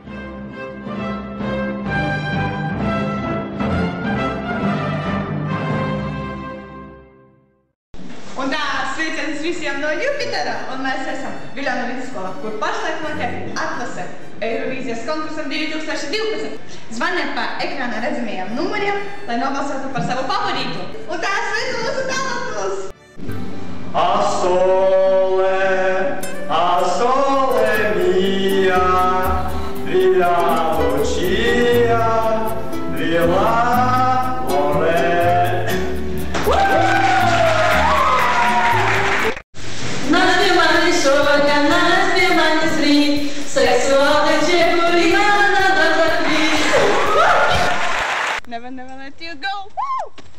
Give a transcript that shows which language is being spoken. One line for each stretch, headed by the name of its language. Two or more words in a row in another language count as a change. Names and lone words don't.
Latvian: Un tā sveiciens visiem no Jupitera, un mēs esam Viļānu vidusskola, kur pašlaik notiek atlase Eirovīzijas konkursam 2012. Zvaniet pa ekrānā redzamajiem numuriem, lai nobalsotu par savu favorītu. Un tā sveicu mūsu talantus!
Italian: Asole mia, Villa Lucia, Villa
English: Never let you go! Woo!